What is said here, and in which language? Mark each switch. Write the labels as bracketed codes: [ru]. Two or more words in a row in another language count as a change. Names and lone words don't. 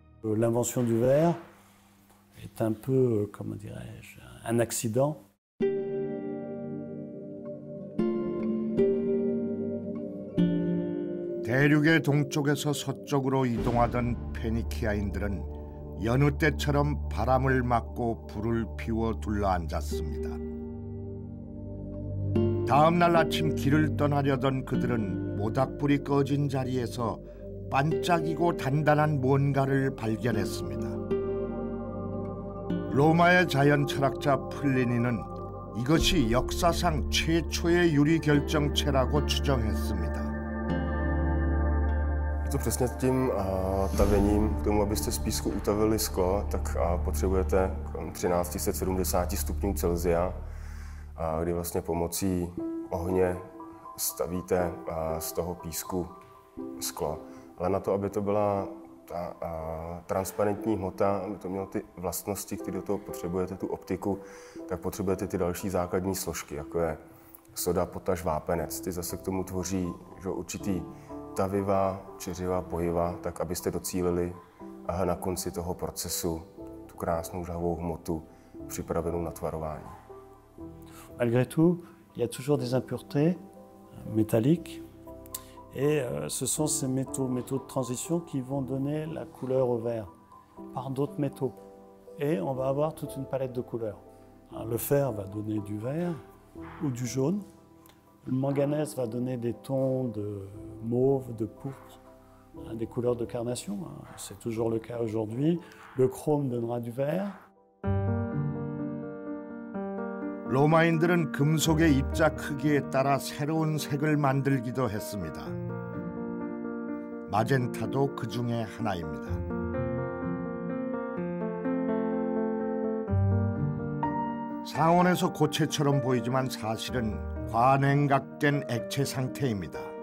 [fr] l'invention du verre est un peu, comment dirais-je, un accident. [ko] 대륙의 동쪽에서 서쪽으로 이동하던 페니키아인들은 여느 때처럼 바람을 맞고 불을 피워 둘러앉았습니다. 다음 날 아침 길을 떠나려던 그들은 모닥불이 꺼진 자리에서 반짝이고 단단한 뭔가를 발견했습니다. 로마의 자연 철학자 플리니는 이것이 역사상 최초의 유리 결정체라고 추정했습니다. [cs] To přesně tím tavením, k tomu, abyste z písku utavili sklo, tak potřebujete 1370 stupňů Celsia, kdy vlastně pomocí ohně stavíte z toho písku sklo. Ale na to, aby to byla ta transparentní hmota, aby to mělo ty vlastnosti, které do toho potřebujete, tu optiku, tak potřebujete ty další základní složky, jako je soda, potaž, vápenec. Ty zase k tomu tvoří určitý taviva, čiřiva, pojiva, tak abyste docílili na konci toho procesu tu krásnou žhavou hmotu připravenou na tvarování. [fr] Malgré tout, il y a toujours des impuretés métalliques et ce sont ces métaux de transition qui vont donner la couleur au verre par d'autres métaux. Et on va avoir toute une palette de couleurs. Alors, le fer va donner du vert ou du jaune. Le manganèse va donner des tons de mauve, de pourpre, des couleurs de carnation. C'est toujours le cas aujourd'hui. Le chrome donnera du vert. [ko] 로마인들은 금속의 입자 크기에 따라 새로운 색을 만들기도 했습니다. 마젠타도 그 중에 하나입니다. 상온에서 고체처럼 보이지만 사실은 과냉각된 액체 상태입니다.